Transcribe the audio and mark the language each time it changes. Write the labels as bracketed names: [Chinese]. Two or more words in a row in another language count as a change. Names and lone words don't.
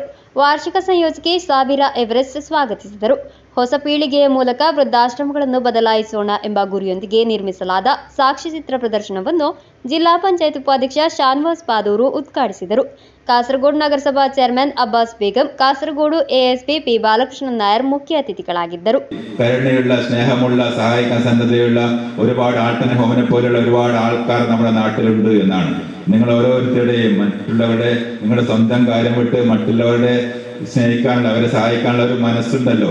[Kannada] ವಾರ್ಷಿಕ ಸಂಯೋಜಕಿ ಸಾಬಿರಾ ಎವರೆಸ್ಟ್ ಸ್ವಾಗತಿಸಿದರು. ಹೊಸ ಪೀಳಿಗೆಯ ಮೂಲಕ ವೃದ್ಧಾಶ್ರಮಗಳನ್ನು ಬದಲಾಯಿಸೋಣ ಎಂಬ ಗುರಿಯೊಂದಿಗೆ ನಿರ್ಮಿಸಲಾದ ಸಾಕ್ಷ್ಯಚಿತ್ರ ಪ್ರದರ್ಶನವನ್ನು ಜಿಲ್ಲಾ ಪಂಚಾಯತ್ ಉಪಾಧ್ಯಕ್ಷ ಶಾನ್ವಾಸ್ ಪಾದೂರು ಉದ್ಘಾಟಿಸಿದರು. ಕಾಸರಗೋಡು ನಗರಸಭಾ ಚೇರ್ಮನ್ ಅಬ್ಬಾಸ್ ಬೇಗಂ, ಕಾಸರಗೋಡು ಎಎಸ್ಪಿ പി ബാലകൃഷ്ണൻ നായർ ಮುಖ್ಯ ಅತಿಥಿಗಳಾಗಿದ್ದರು. [Malayalam] കരുണയുള്ള, സ്നേഹമുള്ള, സഹായിക്കാൻ സന്നദ്ധതയുള്ള ഒരുപാട് ആൾട്ടൻ ഹോമിനെ പോലെയുള്ള ഒരുപാട് ആൾക്കാർ നമ്മുടെ നാട്ടിലുണ്ട് എന്നാണ്. നിങ്ങൾ ഓരോരുത്തരുടെയും മറ്റുള്ളവരുടെ നിങ്ങളുടെ സ്വന്തം കാര്യം വിട്ട് മറ്റുള്ളവരുടെ സ്നേഹിക്കാനുള്ള, അവരെ സഹായിക്കാനുള്ള ഒരു മനസ്സുണ്ടല്ലോ.